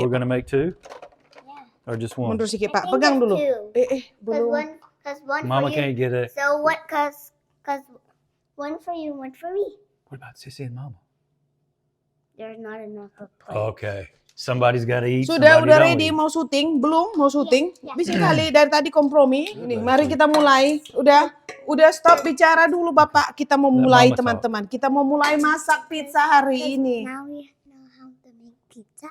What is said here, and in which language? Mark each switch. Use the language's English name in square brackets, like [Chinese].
[English] Are we gonna make two? Yeah. Or just one? [Indonesian] Mundur sedikit Pak, pegang dulu. Belum. [English] Because one Mama for you. can't get it. So what? Because one for you, one for me. What about Sissy and Mama? There's not enough of plate. Okay. Somebody's got to eat. [Indonesian] Sudah [English] ready [Indonesian] mau syuting? Belum mau syuting? Bisa kali dari tadi kompromi. Ini mari kita mulai. Udah stop bicara dulu Bapak. Kita mau mulai teman-teman. Kita mau mulai masak pizza hari ini. [English] Now we know how to make pizza.